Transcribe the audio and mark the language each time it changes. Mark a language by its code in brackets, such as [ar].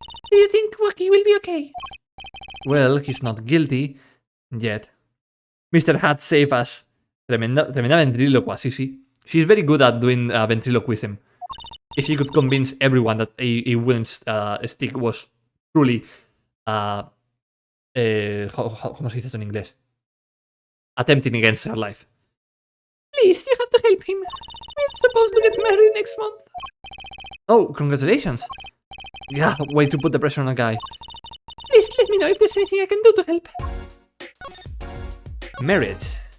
[en] Do you think Waki will be okay? Well, he's not guilty. Yet. Mr. Hat save us. [es] Tremenda ventrílocua, sí. [en] She's very good at doing ventriloquism. If she could convince everyone that a wooden stick was truly... [es] ¿cómo se dice esto en inglés? [en] Attempting against her life. Please, you have to help him. We're supposed to get married next month. Oh, congratulations. Yeah, way to put the pressure on a guy. Please let me know if there's anything I can do to help. Marriage.